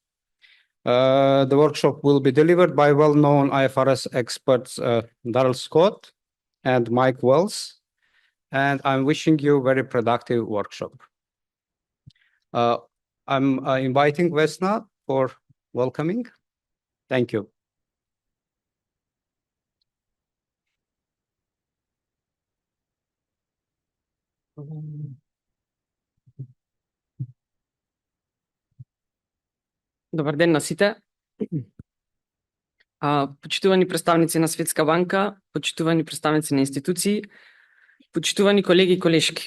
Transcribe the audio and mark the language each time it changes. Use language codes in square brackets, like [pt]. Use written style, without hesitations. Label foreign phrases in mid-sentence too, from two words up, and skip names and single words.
[en] The workshop will be delivered by well-known IFRS experts Daryl Scott and Mike Wells, and I'm wishing you a very productive workshop. I'm inviting Vesna for welcoming. Thank you. [mk] Добар ден на сите. Почитувани представници на Светска банка, почитувани представници на институции, почитувани колеги и колешки.